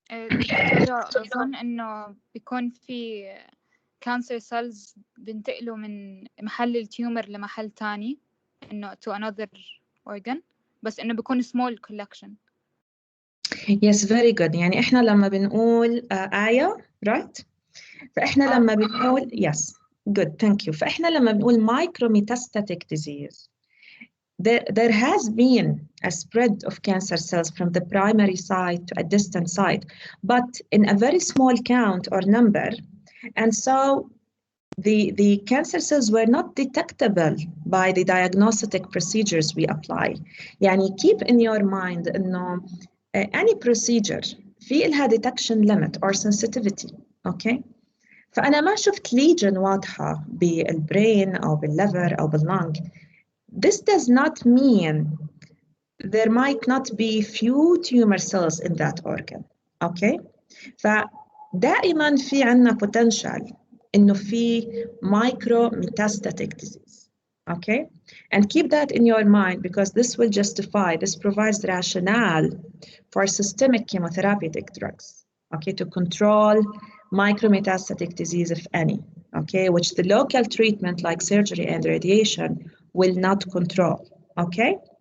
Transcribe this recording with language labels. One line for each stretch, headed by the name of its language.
Arabic: دكتورة أظن إنه بيكون في cancer cells بنتقلوا من محل التيومر لمحل تاني إنه
English: to another organ،
Arabic: بس إنه بيكون
English: small collection. Yes, very good.
Arabic: يعني إحنا لما بنقول آية right؟ فإحنا لما بنقول
English: yes, good, thank you.
Arabic: فإحنا لما بنقول
English: micrometastatic disease, there has been a spread of cancer cells from the primary site to a distant site, but in a very small count or number, and so the cancer cells were not detectable by the diagnostic procedures we apply. يعني keep in your mind إنه any procedure
Arabic: في لها
English: detection limit or sensitivity, okay?
Arabic: فأنا ما شفت lesion واضحة بالبرين أو بالليفر أو باللنج.
English: This does not mean there might not be few tumor cells in that organ, okay?
Arabic: فدائما في عنا
English: potential
Arabic: إنه في micrometastatic disease.
English: Okay, and keep that in your mind because this will justify, this provides rationale for systemic chemotherapeutic drugs, okay, to control micrometastatic disease, if any, okay, which the local treatment like surgery and radiation will not control, okay?